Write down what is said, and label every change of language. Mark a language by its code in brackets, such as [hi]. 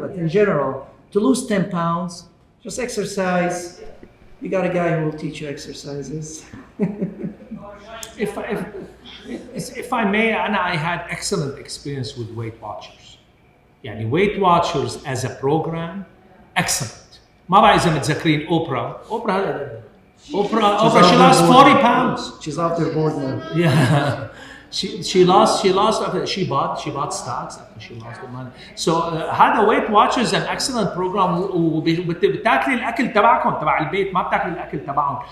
[en] but in general, to lose 10 pounds, just exercise. You got a guy who will teach you exercises. If I may, I had excellent experience with Weight Watchers. [ar] يعني [en] Weight Watchers as a program, excellent. [ar] ما بعرف إذا متذكرين أوبرا [en] she lost 40 pounds. She's off their board now. Yeah. She lost after she bought stocks after she lost the money. So [ar] هذا Weight Watchers [en] an excellent program [ar] وبتاكلي الاكل تبع البيت، ما بتاكلي الاكل تبعهم.